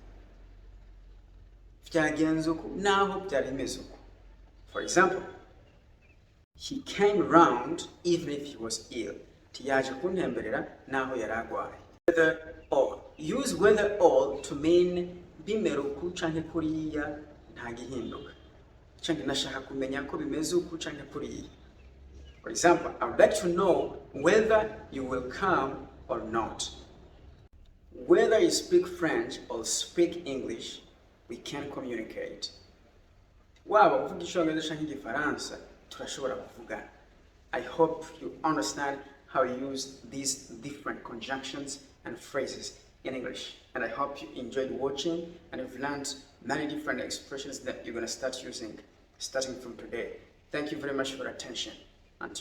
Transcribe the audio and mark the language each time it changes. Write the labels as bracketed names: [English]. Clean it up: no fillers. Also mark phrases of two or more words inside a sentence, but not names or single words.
[Rundi] Byagenze uko naho byari bimeze uko. [English] For example, he came round even if he was ill. [Rundi] Tiyaje kuntemberera naho yaragwaye. [English] Whether or. Use whether or to mean [Rundi] bimera uku canke kuriya nta gihinduka. Canke nashaka kumenya ko bimeze uku canke kuriya. [English] For example, I would like to know whether you will come or not. Whether you speak French or speak English, we can communicate. [Rundi] Waba uvuga Icongereza canke Igifaransa, turashobora kuvugana. [English] I hope you understand how you use these different conjunctions and phrases in English. And I hope you enjoyed watching and you've learned many different expressions that you're going to start using starting from today. Thank you very much for your attention.